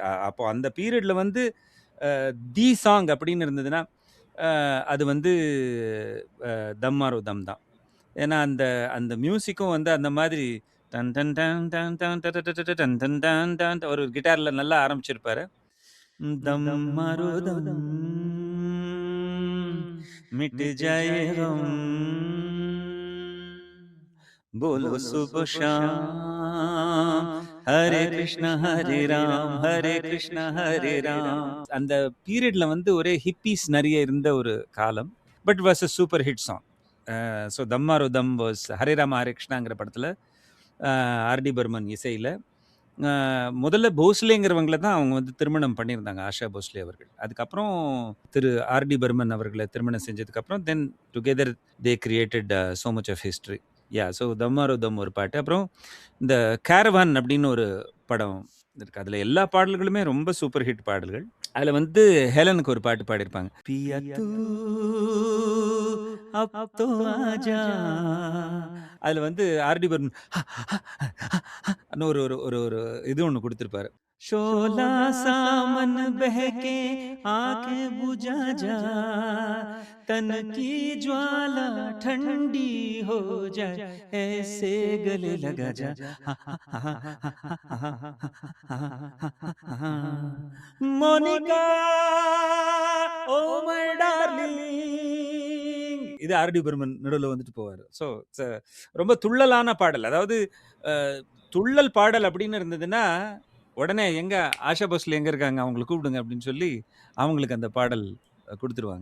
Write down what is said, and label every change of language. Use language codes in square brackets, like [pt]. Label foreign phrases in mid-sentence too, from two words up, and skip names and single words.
[ta] அப்போ அந்த பீரியடில் வந்து [en] the song [ta] அப்படின்னு இருந்ததுன்னா அது வந்து தம்மாரோ தம் தான். ஏன்னா அந்த அந்த மியூசிக்கும் வந்து அந்த மாதிரி டன் டன் டன் டன் டன் டன் டன் டன் டன் டன் டன் ஒரு கிட்டாரில் நல்லா ஆரம்பிச்சிருப்பாரு. [hi] दम मारो दम मिट जाए ग़म बोलो सुबह शाम हरे कृष्णा हरे कृष्णा हरे राम. [ta] அந்த பீரியட்ல வந்து ஒரே ஹிப்பீஸ் நிறைய இருந்த ஒரு காலம். [en] but was a super hit song. [ta] ஸோ தம்மாரோ தம் வாஸ் ஹரே ராம ஹரே கிருஷ்ணாங்கிற படத்தில் ஆர்டி பர்மன் இசையில் முதல்ல போஸ்லேங்கிறவங்கள தான் அவங்க வந்து திருமணம் பண்ணியிருந்தாங்க, ஆஷா போஸ்லே அவர்கள். அதுக்கப்புறம் திரு ஆர்டி பர்மன் அவர்களை திருமணம் செஞ்சதுக்கப்புறம் [en] then together they created so much of history. [ta] ஸோ தம்மாரோ தம் ஒரு பாட்டு. அப்புறம் இந்த கேரவான் அப்படின்னு ஒரு படம் இருக்கு. அதில் எல்லா பாடல்களுமே ரொம்ப [en] super hit [ta] பாடல்கள். அதில் வந்து ஹெலனுக்கு ஒரு பாட்டு பாடியிருப்பாங்க. [hi] पिया तू अब तो आजा. [ta] அதில் வந்து ஆர்டி பர்மன் ஒரு ஒரு ஒரு ஒரு இது ஒன்று கொடுத்துருப்பாரு. [hi] शोला सामन बहके आंखें बुझा जा, तन की ज्वाला ठंडी हो जाए, ऐसे गले लगा जा, [en] Monica oh my darling. [ta] இது ஆர்டி பர்மன் நடுவில் வந்துட்டு போவார். ஸோ ரொம்ப துள்ளலான பாடல். அதாவது துள்ளல் பாடல் அப்படின்னு இருந்ததுன்னா உடனே எங்க ஆஷா போஸ்லே எங்க இருக்காங்க, அவங்களை கூப்பிடுங்க அப்படின்னு சொல்லி அவங்களுக்கு அந்த பாடல் கொடுத்துருவாங்க.